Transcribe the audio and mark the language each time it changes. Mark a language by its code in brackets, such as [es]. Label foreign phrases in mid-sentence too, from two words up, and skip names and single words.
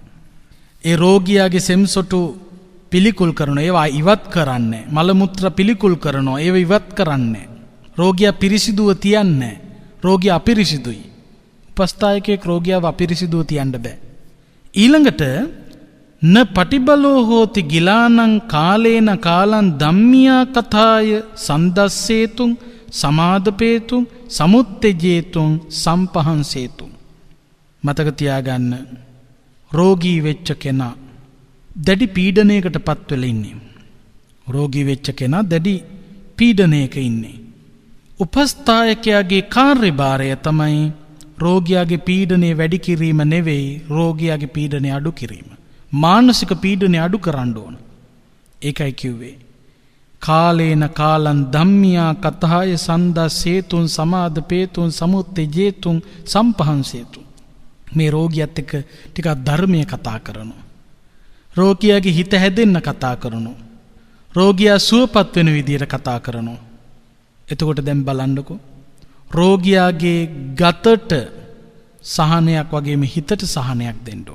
[si] ඒ රෝගියාගේ සෙම්සොටු පිළිකුල් කරනවා. ඒවා ඉවත් කරන්නේ. මල මුත්‍ර පිළිකුල් කරනවා. ඒවා ඉවත් කරන්නේ. රෝගියා පිරිසිදුව තියන්නේ. රෝගියා අපිරිසිදුයි. උපස්ථායකයෙක් රෝගියාව අපිරිසිදුව තියන්න බෑ. [pi] ඊළඟට න පටිබලෝ හෝති ගිලානං කාලේන කාලං ධම්මියා කතාය සන්දස්සේතුං සමාදපේතුං සමුත්තේජේතුං සම්පහන්සේතුං. [si] මතක තියාගන්න රෝගී වෙච්ච කෙනා දැඩි පීඩනයකට පත් වෙලා ඉන්නේ. රෝගී වෙච්ච කෙනා දැඩි පීඩනයක ඉන්නේ. උපස්ථායකයාගේ කාර්යභාරය තමයි රෝගියාගේ පීඩනය වැඩි කිරීම නෙවෙයි රෝගියාගේ පීඩනය අඩු කිරීම. මානසික පීඩනය අඩු කරන්න ඕන. [pi] ඒකයි කිව්වේ කාලේන කාලං ධම්මියා කතාය සන්දස්සේතුං සමාදපේතුං සමුත්තේජේතුං සම්පහන්සේතුං. [si] මේ රෝගියත් එක්ක ටිකක් ධර්මය කතා කරනවා. රෝගියාගේ හිත හැදෙන්න කතා කරනවා. රෝගියා සුවපත් වෙන විදියට කතා කරනවා. එතකොට දැන් බලන්නකෝ රෝගියාගේ ගතට සහනයක් වගේම හිතට සහනයක් දෙන්න ඕන.